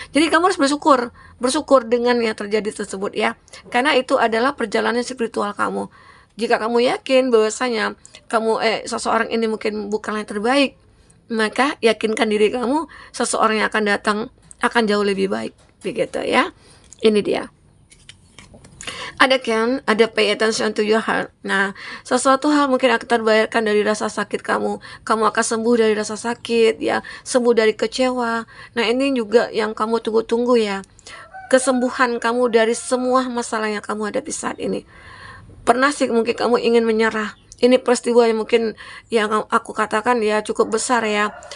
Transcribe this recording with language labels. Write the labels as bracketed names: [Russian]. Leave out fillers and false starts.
[Indonesian] Jadi kamu harus bersyukur dengan yang terjadi tersebut ya, karena itu adalah perjalanan spiritual kamu. Jika kamu yakin bahwasanya seseorang ini mungkin bukan yang terbaik, maka yakinkan diri kamu, seseorang yang akan datang akan jauh lebih baik, begitu ya. Ini dia. Ada [English] pay attention to your heart. [Indonesian] Nah, sesuatu hal mungkin akan terbayarkan dari rasa sakit kamu. Kamu akan sembuh dari rasa sakit ya, sembuh dari kecewa. Nah, ini juga yang kamu tunggu-tunggu ya. Kesembuhan kamu dari semua masalah yang kamu hadapi saat ini. Pernah sih mungkin kamu ingin menyerah. Ini peristiwa yang mungkin yang aku katakan ya cukup besar ya.